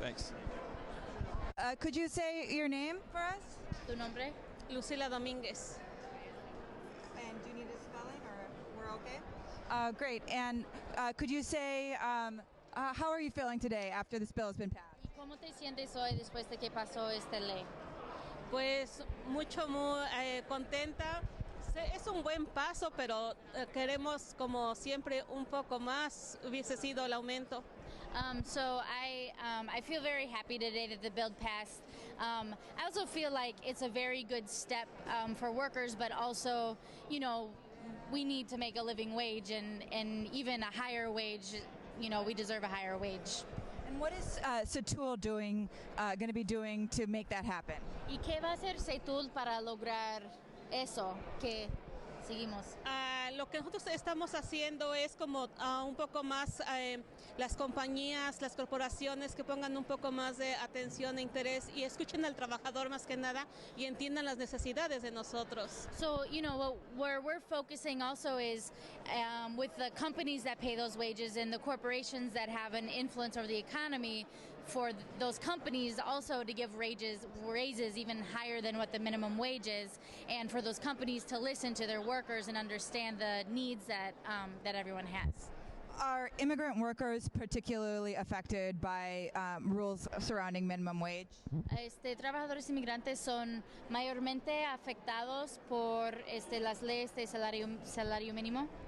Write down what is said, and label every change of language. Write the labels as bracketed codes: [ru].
[en] Thanks. Could you say your name for us? [es] ¿Tu nombre? Lucila Domínguez. [en] And do you need a spelling, or we're okay? Great. And could you say, how are you feeling today after this bill has been passed? [es] ¿Y cómo te sientes hoy después de que pasó esta ley? Pues muy contenta. Es un buen paso, pero queremos, como siempre, un poco más. Hubiese sido el aumento. [en] So I feel very happy today that the bill passed. I also feel like it's a very good step for workers, but also, we need to make a living wage and even a higher wage. We deserve a higher wage. And what is Setul going to be doing to make that happen? [es] ¿Y qué va a hacer Setul para lograr eso? Que seguimos. Lo que nosotros estamos haciendo es como un poco más las compañías, las corporaciones que pongan un poco más de atención e interés y escuchen al trabajador más que nada y entiendan las necesidades de nosotros. [en] So, where we're focusing also is with the companies that pay those wages and the corporations that have an influence over the economy, for those companies also to give raises even higher than what the minimum wage is, and for those companies to listen to their workers and understand the needs that everyone has. Are immigrant workers particularly affected by rules surrounding minimum wage? [es] Trabajadores inmigrantes son mayormente afectados por las leyes de salario mínimo.